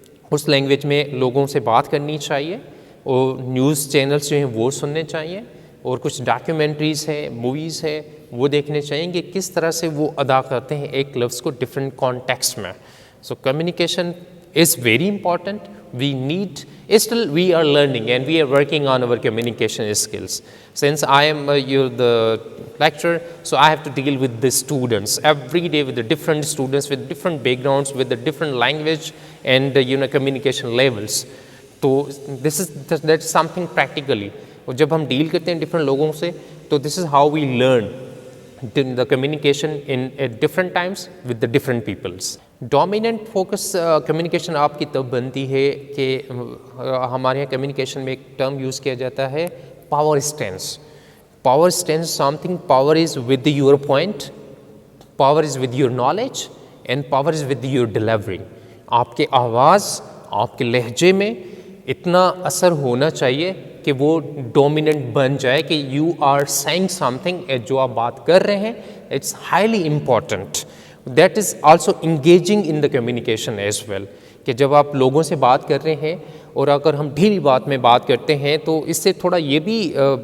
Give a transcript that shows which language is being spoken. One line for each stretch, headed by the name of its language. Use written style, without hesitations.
Urdu: اس language میں لوگوں سے بات کرنی چاہیے، اور نیوز چینلز جو ہیں وہ سننے چاہیے، اور کچھ ڈاکیومنٹریز ہے، موویز ہے، وہ دیکھنے چاہیے کہ کس طرح سے وہ ادا کرتے ہیں ایک لفظ کو ڈفرینٹ کانٹیکسٹ میں۔ So communication
English: is very important. Still we are learning and we are working on our communication skills. Since I am the lecturer, so I have to deal with the students every day, with the different students with different backgrounds, with the different language and communication levels. So that's something practically.
Urdu: اور جب ہم deal کرتے ہیں different لوگوں سے تو
English: this is how we learn the communication at different times with the different peoples.
Urdu: Dominant focus communication آپ کی تب بنتی ہے کہ ہمارے یہاں کمیونیکیشن میں ایک ٹرم یوز کیا جاتا ہے
English: Power stance. Power stance something, power is with your point, power is with your knowledge, and power is with your delivery.
Urdu: آپ کے آواز، آپ کے لہجے میں اتنا اثر ہونا چاہیے کہ وہ ڈومیننٹ بن جائے کہ
English: you are seeing something,
Urdu: جو آپ بات کر رہے ہیں
English: It's highly important. That is also engaging in the communication as well,
Urdu: کہ جب آپ لوگوں سے بات کر رہے ہیں اور اگر ہم ڈھیلی بات میں بات کرتے ہیں تو اس سے تھوڑا یہ بھی